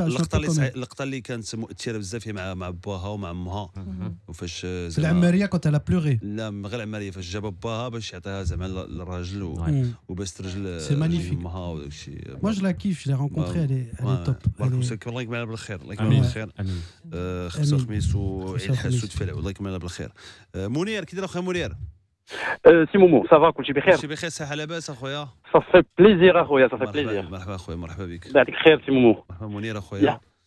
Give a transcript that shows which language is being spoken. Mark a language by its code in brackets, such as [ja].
[ar] اللقطه اللي كانت مؤثره بزاف هي مع باها ومع امها وفاش في العماريه كنت على بلوغي لا غير العماريه فاش جاب باها باش يعطيها زعما للراجل وباس رجل امها وداك الشيء [fr] moi je la kiffe je l'ai rencontrée elle est top [ar] الله يكملها بالخير الله يكملها بالخير خميس وخميس وعيد الحسود فلا الله يكملها بالخير منير كي داير اخويا منير سي مومو صافا كلشي بخير كلشي بخير صحه لاباس اخويا صافي بليزير اخويا صافي بليزير مرحبا اخويا مرحبا بك الله يعطيك الخير سي مومو مرحبا منير اخويا